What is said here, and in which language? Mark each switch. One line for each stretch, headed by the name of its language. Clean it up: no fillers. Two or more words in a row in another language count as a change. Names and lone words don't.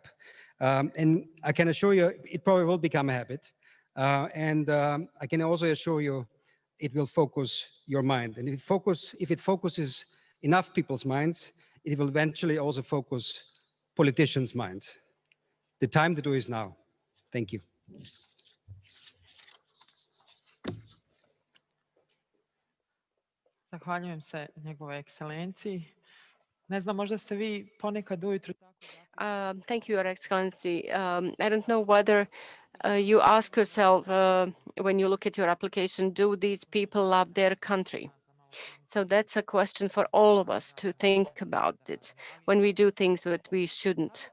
English: And I can assure you, it probably will become a habit. I can also assure you, it will focus your mind. And if it focuses enough people's minds, it will eventually also focus politicians' minds. The time to do is now. Thank you.
Bosnian: Zahvaljujem se njegove ekscelenciji. Ne znam, možda se vi ponekad ujutru tako...
English: Thank you, Your Excellency. I don't know whether you ask yourself when you look at your application, do these people love their country? So that's a question for all of us to think about it when we do things that we shouldn't.